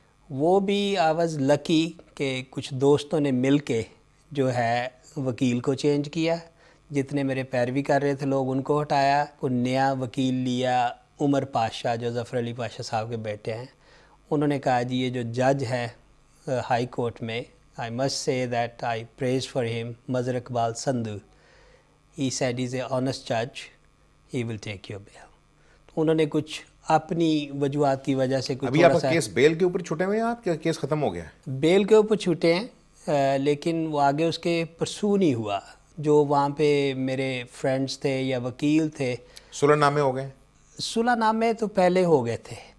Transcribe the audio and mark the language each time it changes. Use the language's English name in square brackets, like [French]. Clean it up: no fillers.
[Urdu] وہ بھی [English] I was lucky [Urdu] کہ کچھ دوستوں نے مل کے جو ہے وکیل کو چینج کیا، جتنے میرے پیروی کر رہے تھے لوگ ان کو ہٹایا، کوئی نیا وکیل لیا. عمر پاشا جو ظفر علی پاشا صاحب کے بیٹے ہیں، انہوں نے کہا جی یہ جو جج ہے ہائی کورٹ میں، [English] I must say that I prays for him, [Urdu] مظہر Iqbal Sindhu. [English] He said he's an honest judge, he will take your bail. [Urdu] انہوں نے کچھ اپنی وجوہات کی وجہ سے کچھ ابھی آپ کا کیس بیل کے اوپر چھوٹے ہوئے ہیں آپ کیا کیس ختم ہو گیا؟ بیل کے اوپر چھوٹے ہیں، لیکن وہ آگے اس کے پرسو نہیں ہوا. جو وہاں پہ میرے فرینڈز تھے یا وکیل تھے. صلح نامے ہو گئے؟ صلح نامے تو پہلے ہو گئے تھے.